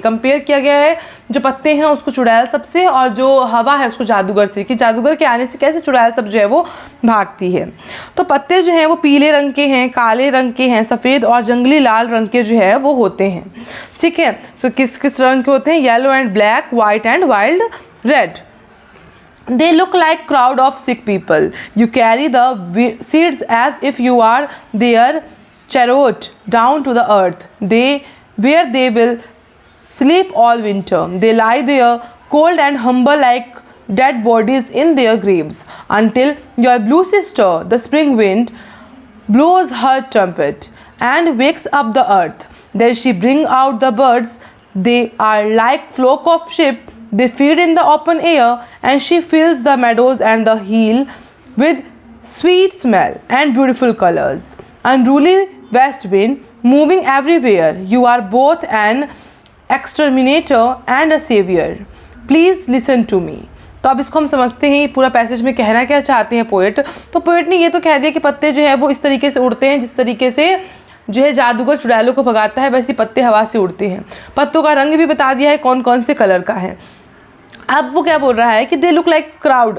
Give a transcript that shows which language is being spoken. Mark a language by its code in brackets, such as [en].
[hi] Compare किया गया है जो पत्ते हैं उसको चुड़ैल सब से, और जो हवा है उसको जादूगर से, कि जादूगर के आने से कैसे चुड़ैल सब जो है वो भागती है। तो पत्ते जो हैं वो पीले रंग के हैं, काले रंग के हैं, सफ़ेद और जंगली लाल रंग के जो है वो होते हैं। ठीक है, तो किस किस रंग के होते हैं? [en] Yellow and black, white and wild red. They look like crowd of sick people. You carry the seeds as if you are their chariot down to the earth. Where they will sleep all winter. They lie there cold and humble like dead bodies in their graves until your blue sister, the spring wind, blows her trumpet and wakes up the earth. Then she brings out the birds. They are like flock of sheep. They feed in the open air, and she fills the meadows and the hill with sweet smell and beautiful colors. Unruly west wind, moving everywhere, you are both an exterminator and a savior. Please listen to me. [hi] तो अब इसको हम समझते हैं पूरा passage में कहना क्या चाहते हैं पोएट। तो पोएट ने ये तो कह दिया कि पत्ते जो है वो इस तरीके से उड़ते हैं जिस तरीके से जो है जादूगर चुड़ैलों को भगाता है, वैसे पत्ते हवा से उड़ते हैं। पत्तों का रंग भी बता दिया है कौन कौन से कलर का है। अब वो क्या बोल रहा है कि [en] They look like crowd.